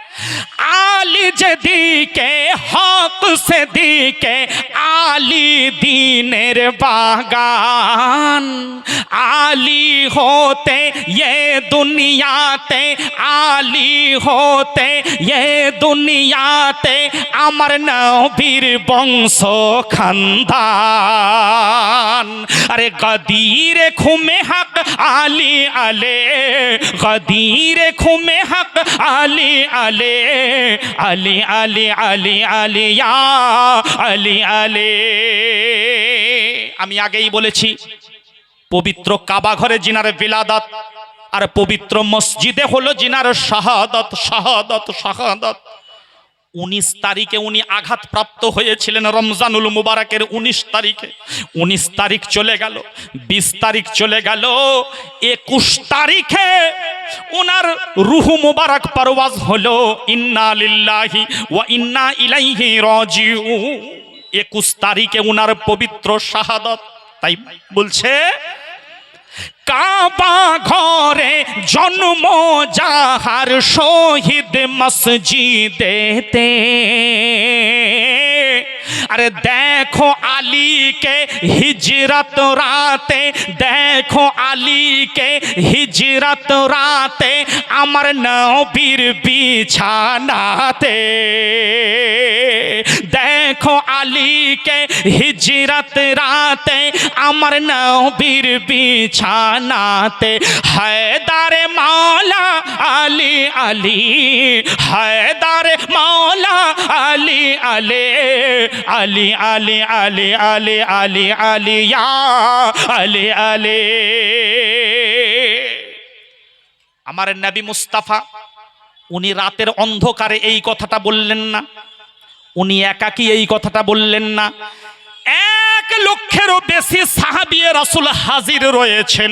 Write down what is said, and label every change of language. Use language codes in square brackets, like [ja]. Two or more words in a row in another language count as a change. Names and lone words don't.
[bn] আলী যেদিকে হক সেদিকে আলী দীনের বাগান। আলী হতে এ দুনিয়াতে আলী হতে এ দুনিয়াতে অমর নবীর বংশ খানদান। অরে গদীর খুমে হক আলী আলে গদীর খুমে হক আলী আলে আলী আলী আলী আলী ইয়া আলী আলে। আমি আগেই বলেছি পবিত্র কাবা ঘরে জিনার বিলাদত আর পবিত্র মসজিদে হলো জিনার শাহাদাত শাহাদাত শাহাদাত। 19 তারিখে উনি আঘাতপ্রাপ্ত হয়েছিলেন রমজানুল মুবারকের 19 তারিখে। 19 তারিখ চলে গেল, 20 তারিখ চলে গেল, 21 তারিখে ওনার রূহ মুবারক পরওয়াজ হলো। [ar] إنا لله وإنا إليه راجعون. [bn] 21 তারিখে ওনার পবিত্র শাহাদাত। তাই বলছে কাবা ঘরে জন্ম যাহার শহীদ মসজিদেতে। অরে দেখো আলীর হিজরত রাতে দেখো আলীর হিজরত রাতে অমর নবীর বিছানাতে। দেখো আলীর হিজরত রাতে অমর নবীর বিছানাতে। हैदर मौला अली अली हैदर मौला अली अली अली अली अली अली अली अली या अली अली। আমার নবী মুস্তাফা উনি রাতের অন্ধকারে এই কথাটা বললেন না, উনি একাকী এই কথাটা বললেন না। 1 লক্ষেরও বেশি সাহাবী রাসূল হাজির রয়েছেন।